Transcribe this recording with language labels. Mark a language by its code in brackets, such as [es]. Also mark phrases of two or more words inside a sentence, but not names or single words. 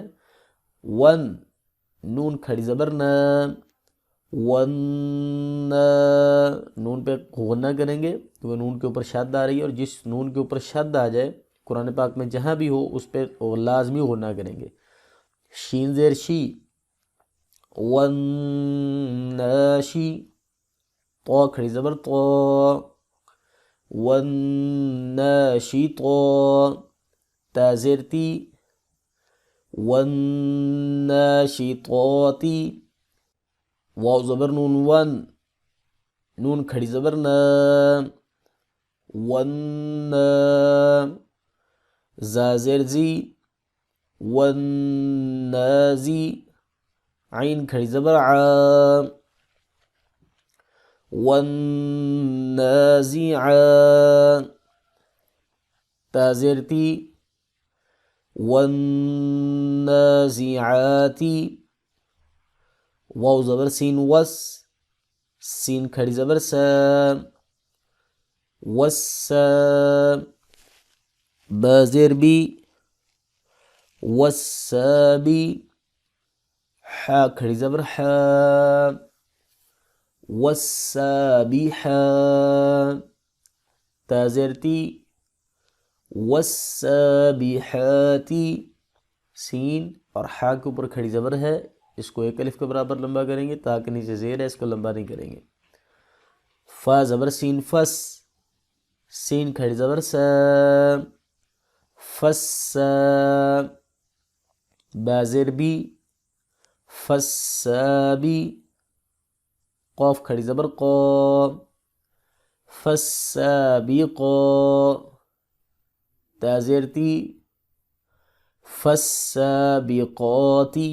[ur] ون، نون کھڑی زبر ن، ون، نون پہ غنہ کریں گے کیونکہ نون کے اوپر شد آ رہی ہے، اور جس نون کے اوپر شد آ جائے قرآن پاک میں جہاں بھی ہو اس پہ لازمی غنہ کریں گے. شین زیر شی، ون ناشی، تو کھڑی زبر تو، ون ناشی تو، تا زیر تی، ون ناشی توتی. واو زبر نون ون، نون کھڑی زبر ن، ون، زا زیر زی، ون نازی، عین کھڑی زبر ع، ون نازع، تا زیر تی، ون نازعاتی. واو زبر سین وس، سین کھڑی زبر س، وس، با زیر بی وسابی، حا کھڑی زبر ح، وسابح، تا زیر تی، والسابحاتی. سین اور حا کے اوپر کھڑی زبر ہے، اس کو ایک الف کے برابر لمبا کریں گے، تا کے نیچے زیر ہے اس کو لمبا نہیں کریں گے. فا زبر سین فس، سین کھڑی زبر س، فس، با زیر بی فسابی، قوف کھڑی زبر قو، فسابقا، تا زیر تی، فالسابقاتی.